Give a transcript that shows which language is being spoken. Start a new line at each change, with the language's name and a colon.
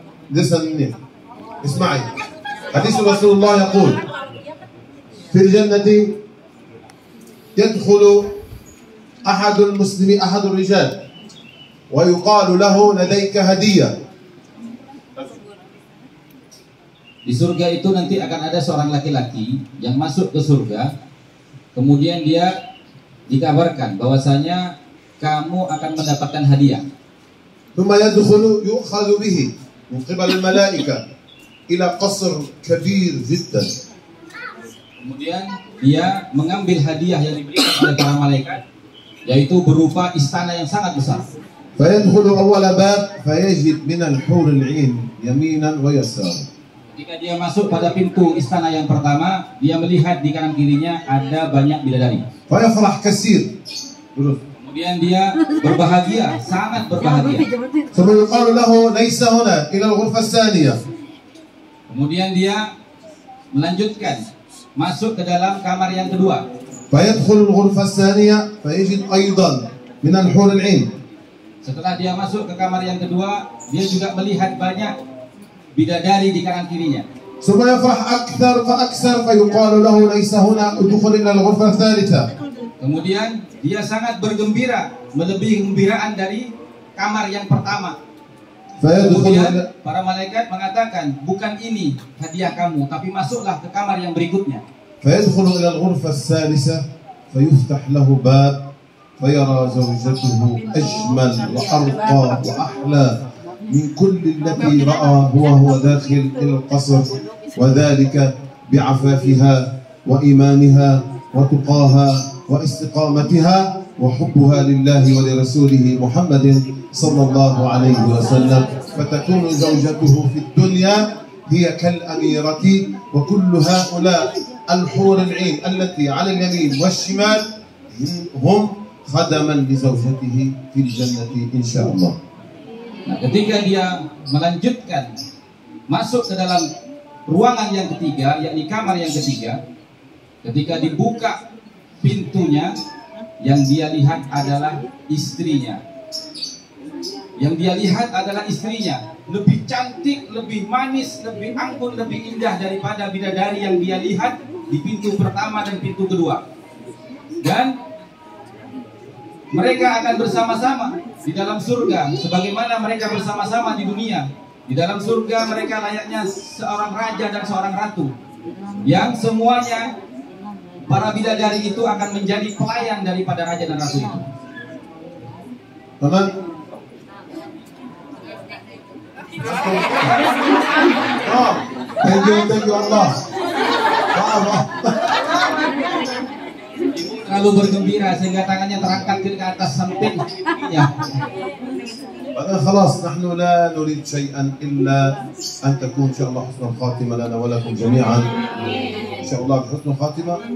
English: Listen,
Arabic: اسمعي. حديث رسول الله يقول في الجنة يدخل أحد المسلمين أحد الرجال ويقال له لديك هدية.
Indonesian: Di surga itu nanti akan ada seorang laki-laki yang masuk ke surga, kemudian dia dikabarkan bahwasanya kamu akan mendapatkan hadiah.
Arabic: ثم يدخل يؤخذ به من قبل الملائكة إلى قصر كبير جدا.
Indonesian: Kemudian dia mengambil hadiah yang diberikan oleh para malaikat, yaitu berupa istana yang sangat besar.
Arabic: فيدخل أول باب فيجد من الحور العين يمينا ويسارا.
Indonesian: Ketika dia masuk pada pintu istana yang pertama, dia melihat di kanan kirinya ada banyak bidadari.
Arabic: فيفرح كثير.
Indonesian: Kemudian dia berbahagia, sangat berbahagia.
Arabic: ثم يقال له ليس هنا إلى الغرفة الثانية.
Indonesian: Kemudian dia melanjutkan masuk ke dalam kamar yang kedua.
Arabic: فيدخل الغرفة الثانية فيجد أيضا من الحور العين.
Indonesian: Setelah dia masuk ke kamar yang kedua, dia juga melihat banyak bidadari di kanan kirinya.
Arabic: ثم يفرح أكثر فأكثر فيقال له ليس هنا ادخل إلى الغرفة الثالثة.
Indonesian: Kemudian dia sangat bergembira, melebihi gembiraan dari kamar yang pertama. Kemudian para malaikat mengatakan, bukan ini hadiah kamu, tapi masuklah ke kamar yang berikutnya.
Arabic: فيدخل إلى الغرفة الثالثة فيفتح له باب فيرى زوجته أجمل وأرقى وأحلى من كل التي رأى وهو داخل إلى القصر، وذلك بعفافها وإيمانها وتقاها واستقامتها وحبها لله ولرسوله محمد صلى الله عليه وسلم. فتكون زوجته في الدنيا هي كالأميرة، وكل هؤلاء الحور العين التي على اليمين والشمال هم خدما لزوجته في الجنة إن شاء الله.
Indonesian: Nah, ketika dia melanjutkan masuk ke dalam ruangan yang ketiga, yakni kamar yang ketiga, ketika dibuka pintunya, yang dia lihat adalah istrinya. Yang dia lihat adalah istrinya, lebih cantik, lebih manis, lebih anggun, lebih indah daripada bidadari yang dia lihat di pintu pertama dan pintu kedua. Dan mereka akan bersama-sama di dalam surga sebagaimana mereka bersama-sama di dunia. Di dalam surga mereka layaknya seorang raja dan seorang ratu, yang semuanya para bidadari itu akan menjadi pelayan daripada raja dan ratu itu.
Arabic: تمام.
English: Thank you Allah.
Indonesian: Terlalu bergembira sehingga tangannya terangkat ke atas sampai ya.
Arabic: خلاص نحن لا نريد شيئا إلا أن تكون إن شاء الله حسن الخاتمة لنا ولكم جميعا. إن شاء الله بحسن الخاتمة.